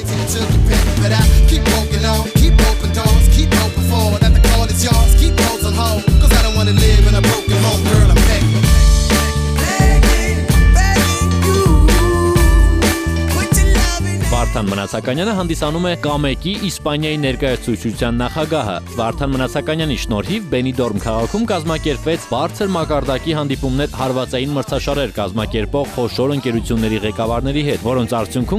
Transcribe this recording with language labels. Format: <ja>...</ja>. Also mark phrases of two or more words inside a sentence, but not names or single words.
<en>took your pick, but I keep walking on, keep open doors, keep open forward. That the call is yours, keep those on hold, cause I don't wanna live in a broken home, girl, I'm begging.</en> <hy>Վարդան Մնացականյանը հանդիսանում է Կամեկի Իսպանիայի ներկայացուցչության նախագահը։ Վարդան Մնացականյանի շնորհիվ Բենիդորմ քաղաքում կազմակերպվեց բարձր մակարդակի հանդիպումներ հարվածային մրցաշարեր կազմակերպող խոշոր ընկերությունների ղեկավարների հետ, որոնց արդյունքում</hy>